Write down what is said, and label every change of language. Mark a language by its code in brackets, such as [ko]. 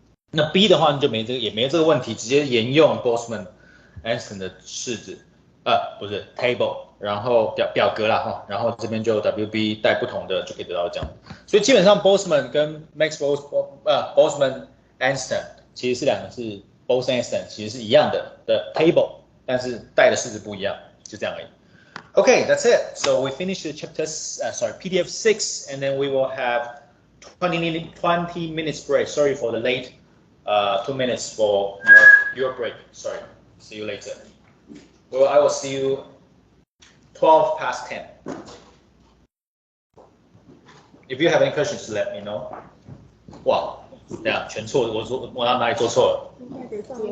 [zh] 那 B 的话你就也没这个问题，直接沿用 Boltzmann-Einstein 的式子，不是 table， 然后表格啦哈，然后这边就 WB 带不同的就可以得到这样。所以基本上 Boltzmann 跟 Boltzmann-Einstein 其实是两个是 Bose-Einstein 其实是一样的 table， 但是带的式子不一样，就这样而已。 [en] Okay, that's it. So we finished the PDF 6, and then we will have 20 minutes break. Sorry for the late 2 minutes for your break. Sorry. See you later. Well, I will see you 12 past 10. If you have any questions, let me know. [zh] 哇，这样全错，我哪里做错了？